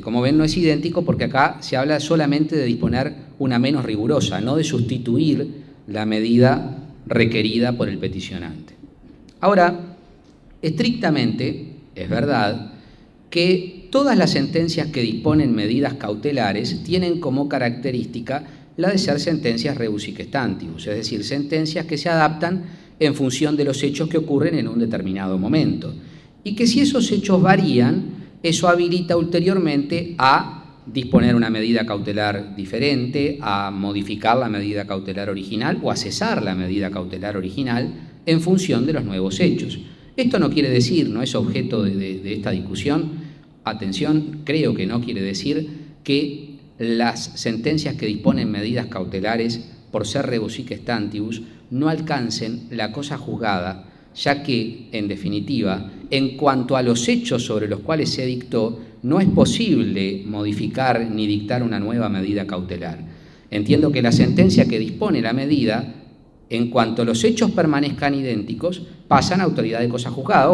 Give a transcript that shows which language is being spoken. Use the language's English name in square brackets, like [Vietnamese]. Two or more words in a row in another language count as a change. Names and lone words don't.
[Spanish] Como ven, no es idéntico porque acá se habla solamente de disponer una menos rigurosa, no de sustituir la medida requerida por el peticionante. Ahora, estrictamente, es verdad que todas las sentencias que disponen medidas cautelares tienen como característica la de ser [Latin] sentencias rebus sic stantibus, [Spanish] es decir, sentencias que se adaptan en función de los hechos que ocurren en un determinado momento, y que si esos hechos varían, eso habilita ulteriormente a disponer una medida cautelar diferente, a modificar la medida cautelar original o a cesar la medida cautelar original en función de los nuevos hechos. Esto no quiere decir, no es objeto de esta discusión, atención, creo que no quiere decir que las sentencias que disponen medidas cautelares, por ser [Latin] rebus sic stantibus, [Spanish] no alcancen la cosa juzgada, ya que, en definitiva, en cuanto a los hechos sobre los cuales se dictó, no es posible modificar ni dictar una nueva medida cautelar. Entiendo que la sentencia que dispone la medida, en cuanto los hechos permanezcan idénticos, pasan a autoridad de cosa juzgada.